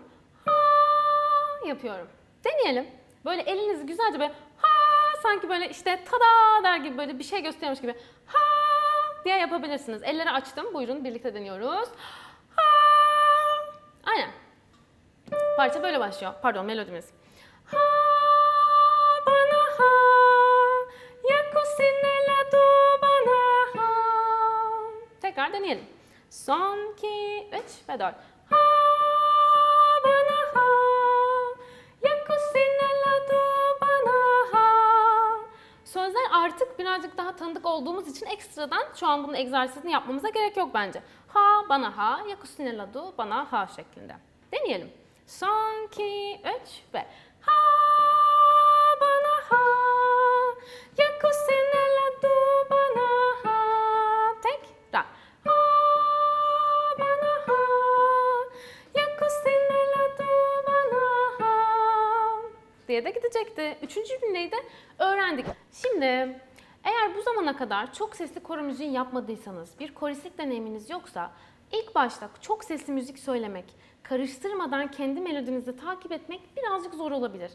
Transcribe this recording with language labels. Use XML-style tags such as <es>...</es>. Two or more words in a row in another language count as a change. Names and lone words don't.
<tr>Ha yapıyorum. Deneyelim. Böyle elinizi güzelce böyle ha sanki böyle işte tada der gibi böyle bir şey gösteriyormuş gibi ha diye yapabilirsiniz. Elleri açtım. Buyurun birlikte deniyoruz. Ha. Aynen. Parça böyle başlıyor. Pardon melodimiz. Ha bana ha ya cucinella tu bana ha. Tekrar deneyelim. Son, 2, 3 ve 4. Ha bana ha ya cucinella tu bana ha. Sözler artık birazcık daha tanıdık olduğumuz için ekstradan şu an bunun egzersizini yapmamıza gerek yok bence. Ha bana ha ya cucinella tu bana ha şeklinde. Deneyelim. Son, 2, 3 ve ha bana ha ya cucinella tu bana ha. Tekrar. Ha bana ha ya cucinella tu bana ha diye de gidecekti. Üçüncü cümleyi de öğrendik. Şimdi eğer bu zamana kadar çok sesli koro müziği yapmadıysanız, bir koristik deneyiminiz yoksa ilk başta çok sesli müzik söylemek, karıştırmadan kendi melodinizi takip etmek birazcık zor olabilir.</tr>